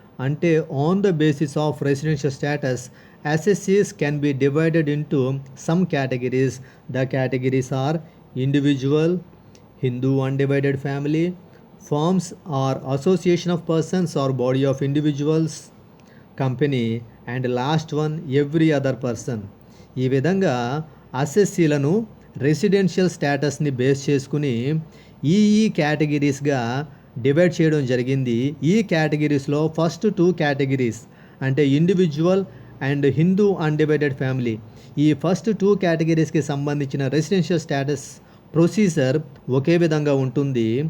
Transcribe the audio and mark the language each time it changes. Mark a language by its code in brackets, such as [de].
[en] అంటే on the basis of residential status SSCs can be divided into some categories. The categories are individual, Hindu undivided family, firms or association of persons or body of individuals, company, and last one every other person. [te] ఈ విధంగా అసెస్సీలను residential స్టేటస్ని base చేసుకుని ఈ కేటగిరీస్గా divide చేయడం జరిగింది. ఈ కేటగిరీస్లో first 2 categories అంటే individual and Hindu undivided family, ఈ first 2 కేటగిరీస్కి సంబంధించిన రెసిడెన్షియల్ స్టేటస్ ప్రొసీజర్ ఒకే విధంగా ఉంటుంది.